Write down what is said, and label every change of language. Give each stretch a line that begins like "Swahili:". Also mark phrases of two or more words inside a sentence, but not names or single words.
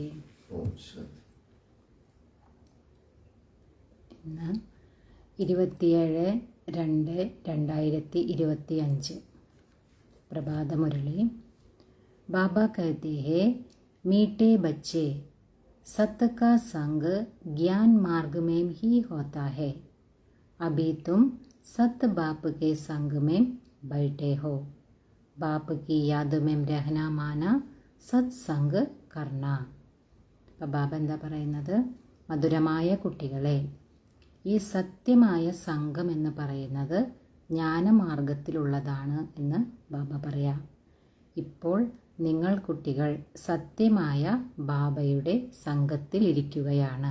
Malayalam: ഓം ശാന്തി. ഇന്ന് 27/2/2025 प्रभातमुरली।
Hindi: बाबा कहते हैं, मीठे बच्चे, सत्य का संग ज्ञान मार्ग में ही होता है। अभी तुम सत्य बाप के संग में बैठे हो। बाप की याद में रहना माना सत्संग करना.
Malayalam: അപ്പോൾ ബാബ എന്താ പറയുന്നത്? മധുരമായ കുട്ടികളെ, ഈ സത്യമായ സംഘം എന്ന് പറയുന്നത് ജ്ഞാനമാർഗത്തിലുള്ളതാണ് എന്ന് ബാബ പറയാം. ഇപ്പോൾ നിങ്ങൾ കുട്ടികൾ സത്യമായ ബാബയുടെ സംഘത്തിലിരിക്കുകയാണ്.